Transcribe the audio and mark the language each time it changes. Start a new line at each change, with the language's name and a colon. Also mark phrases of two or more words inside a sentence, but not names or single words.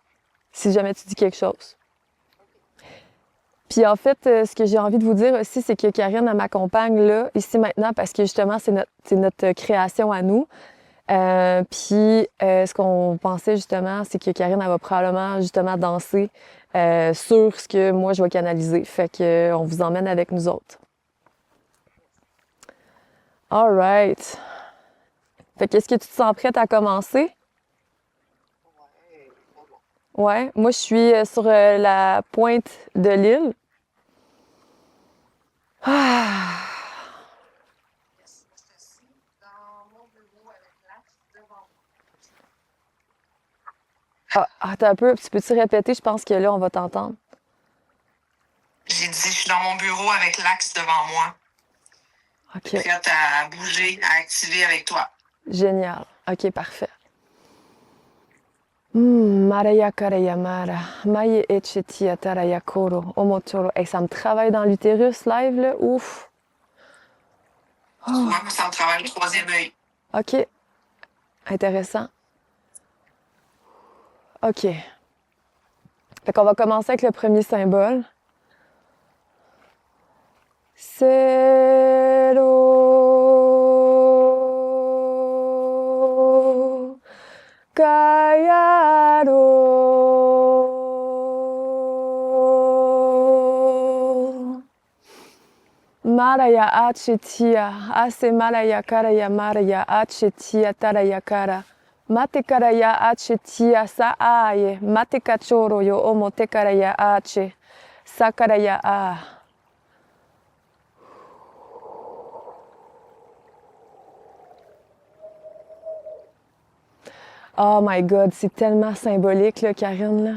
French: Si jamais tu dis quelque chose. Puis en fait, ce que j'ai envie de vous dire aussi, c'est que Karine, elle m'accompagne là, ici maintenant, parce que justement, c'est notre création à nous. Ce qu'on pensait justement, c'est que Karine, elle va probablement justement danser sur ce que moi, je vais canaliser. Fait que on vous emmène avec nous autres.
English: All right.
French: Fait que est-ce que tu te sens prête à commencer? Ouais. Moi, je suis sur la pointe de l'île. Ah! Ah, attends un peu, tu peux-tu répéter? Je pense que là, on va t'entendre. J'ai dit, je suis dans mon bureau avec l'axe devant moi. OK. Prête à bouger, à activer avec toi. Génial. OK, parfait. Maraya karayamara, maye echetia taraya koro, omotoro. Hey, ça me travaille dans l'utérus live, là. Ouf. Tu vois que ça me travaille le troisième œil. OK. Intéressant. OK. Fait qu'on va commencer avec le premier symbole. Sero Kayaro Maraya Achetia Ase Maraya Karaya Maraya Achetia Tarayakara Mate Karaya Achetia Saaye Mate Kachoro Yo Omote Karaya Ache Sakaraya A.
English: Oh my God,
French: c'est tellement symbolique, là, Karine, là.